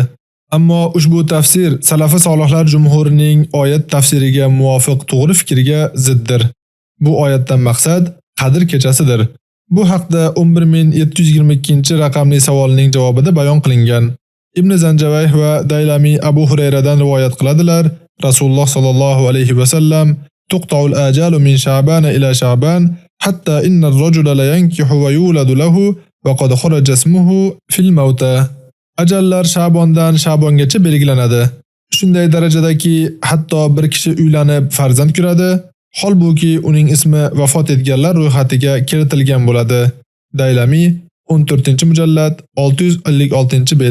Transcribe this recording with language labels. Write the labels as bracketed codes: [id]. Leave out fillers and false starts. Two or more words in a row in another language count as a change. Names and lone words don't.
[uz] Ammo ushbu tafsir salafi solihlar jumhurining oyat tafsiriga muvofiq to'g'ri fikrga ziddir. Bu oyatdan maqsad Qadr kechasidir. Bu haqda 11722-raqamli savolning javobida bayon qilingan. Ibn Zanjavayh va Daylami Abu Hurayradan rivoyat qiladilar. [ar] رسول الله صلى الله عليه وسلم تقطع الآجال من شعبان إلى شعبان حتى إن الرجل لينكح ويولد له وقد خرج اسمه في الموتى." [uz] Ajallar Sha'bondan Sha'bongacha belgilanadi. Shunday darajadaki, hatto bir kishi uylanib farzand ko'radi, holbuki uning ismi vafot etganlar ro'yxatiga kiritilgan bo'ladi. Daylami 14-mujallad 656-bet.